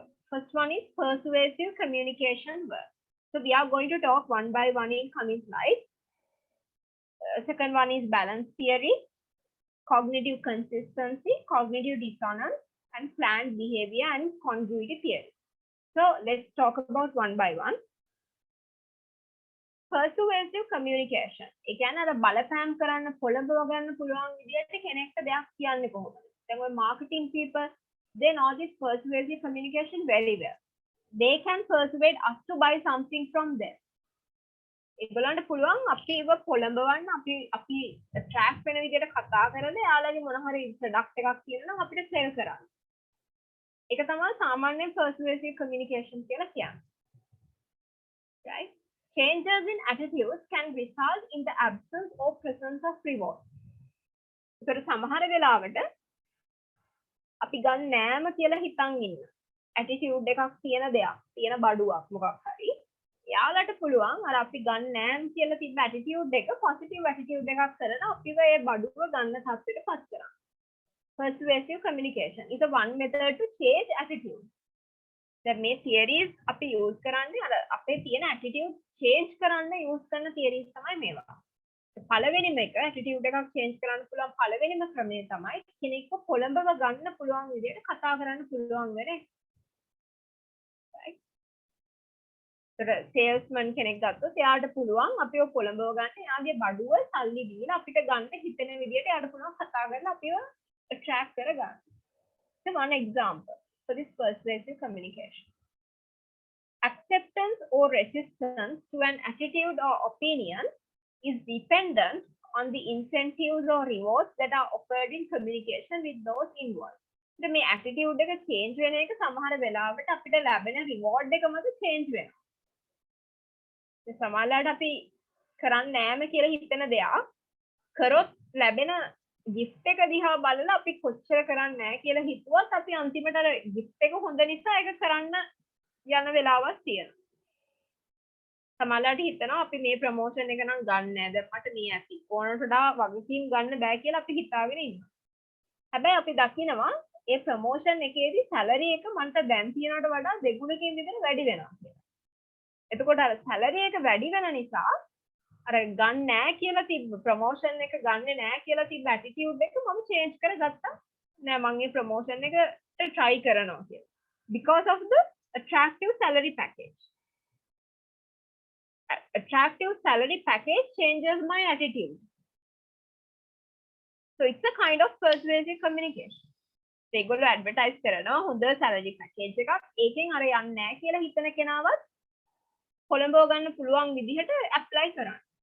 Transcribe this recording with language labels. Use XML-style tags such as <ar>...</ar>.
<en>First one is persuasive communication work. So we are going to talk one by one in coming slides. Second one is balance theory, cognitive consistency, cognitive dissonance, and planned behavior and congruity theory. So let's talk about one by one. Persuasive communication.</en> <si>ඒ කියන්නේ අර බලපෑම් කරන්න පොළඹව ගන්න පුළුවන් විදිහට කෙනෙක්ට දෙයක් කියන්නේ කොහොමද? දැන් ඔය</si> <en>marketing people, they know this persuasive communication very well. They can persuade us to buy something from them.</en> <si>ඒගොල්ලන්ට පුළුවන් අපිව පොළඹවන්න අපි attract වෙන විදිහට කතා කරලා යාළුවගේ මොන හරි product එකක් කියනවා නම් අපිට sell කරන්න. ඒක තමයි සාමාන්‍ය persuasive communication කියලා කියන්නේ.</si> <en>Right? Changes in attitudes can result in the absence or presence of reward.</en> <si>ඒතර සමහර වෙලාවට අපි ගන්න නෑම කියලා හිතන් ඉන්න. attitude එකක් තියෙන දෙයක්, තියෙන බඩුවක් මොකක් හරි. යාළුවට පුළුවන් අර අපි ගන්න නෑම කියලා තිබ්බ attitude එක positive attitude එකක් කරලා අපිව ඒ බඩුව ගන්න තත්ත්වයට පත් කරනවා.</si> <en>Persuasive communication is a one method to change attitude.</en> <si>දැන් මේ theories අපි use කරන්නේ අර අපේ තියෙන attitude change කරන්න use කරන theories තමයි මේවා. පළවෙනිම එක attitude එකක් change කරන්න පුළුවන් පළවෙනිම ක්‍රමය තමයි කෙනෙක්ව පොළඹව ගන්න පුළුවන් විදිහට කතා කරන්න පුළුවන් වෙන එක.</si> <en>right?</en> <si>salesman කෙනෙක් ගත්තොත් එයාට පුළුවන් අපිව පොළඹව ගන්න එයාගේ බඩුව සල්ලි දීලා අපිට ගන්න හිතෙන විදිහට එයාට පුළුවන් කතා කරලා අපිව attract කරගන්න.</si> <en>So one example for this persuasive communication. Acceptance or resistance to an attitude or opinion is dependent on the incentives or rewards that are offered in communication with those involved.</en> <si>So මේ attitude එක change වෙන එක සමහර වෙලාවට අපිට ලැබෙන reward එක මත change වෙනවා. ඒ සමහරවිට අපි කරන්නේ නෑම කියලා හිතන දෙයක් කරොත් ලැබෙන gift එක දිහා බලලා අපි කොච්චර කරන්නේ නැහැ කියලා හිතුවත් අපි අන්තිමට අර gift එක හොඳ නිසා ඒක කරන්න යන වෙලාවක් තියෙනවා. සමහරවිට හිතනවා අපි මේ ප්‍රොමෝෂන් එක නම් ගන්න නැහැ. දැන් මට මේ ඇති. ඕනට වඩා වගකීම් ගන්න බෑ කියලා අපි හිතාගෙන ඉන්නවා. හැබැයි අපි දකිනවා ඒ ප්‍රොමෝෂන් එකේදී සැලරි එක මන්ට දැන් තියනකට වඩා දෙගුණකින් විතර වැඩි වෙනවා කියලා. එතකොට අර සැලරි එක වැඩි වෙන නිසා අර ගන්න නැහැ කියලා තිබ්බ ප්‍රොමෝෂන් එක ගන්නෙ නැහැ කියලා තිබ්බ ඇටිටියුඩ් එක මම චේන්ජ් කරගත්තා. නෑ මම මේ ප්‍රොමෝෂන් එකට try කරනවා කියලා.</si> <en>because of the attractive salary package. Attractive salary package changes my attitude. So it's a kind of persuasive communication.</en> <si>ඒගොල්ලෝ ඇඩ්වර්ටයිස් කරනවා හොඳ සැලරි පැකේජ් එකක් ඒකෙන් අර යන්නේ නැහැ කියලා හිතන කෙනාවත් කොළඹව ගන්න පුළුවන් විදිහට ඇප්ලයි කරන්න.</si>